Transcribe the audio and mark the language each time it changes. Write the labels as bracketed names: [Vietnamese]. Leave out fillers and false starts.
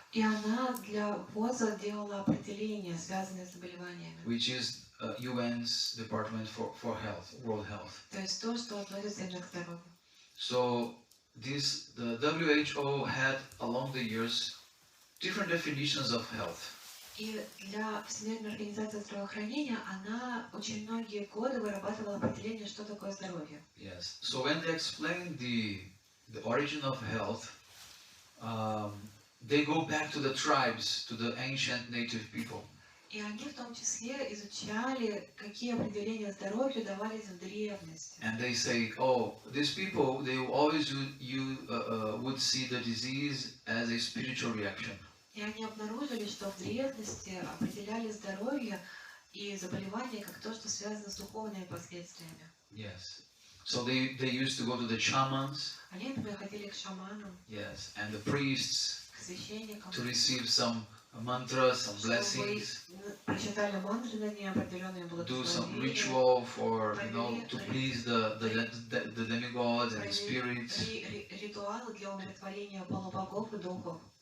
[Russian] И она для ВОЗа делала определения, связанные с заболеваниями. [English] which is UN's Department for Health, World Health. [Russian] То есть то, что относится именно к здоровью. [English] So the WHO had along the years different definitions of health. [Russian] И для Всемирной организации здравоохранения она очень многие годы вырабатывала определение, что такое здоровье. [English] Yes. So when they explain the origin of health, they go back to the tribes, to the ancient native people. [Russian] И они в том числе изучали, какие определения здоровью давались в древности. [English] And they say, oh, these people, they always would see the disease as a spiritual reaction. [Russian] И они обнаружили, что в древности определяли здоровье и заболевания как то, что связано с духовными последствиями. [English] Yes. So they used to go to the shamans, [Russian] Они, например, ходили к шаманам, [English] yes, and the priests [Russian] к священникам, [English] to receive some mantras, some [Russian] Чтобы [English] blessings, [Russian] прочитали мантры на ней, определенные [English] do some [Russian] благословения, [English] ritual for, to please the demigods and the spirits. [Russian] ритуалы для умиротворения полубогов и духов.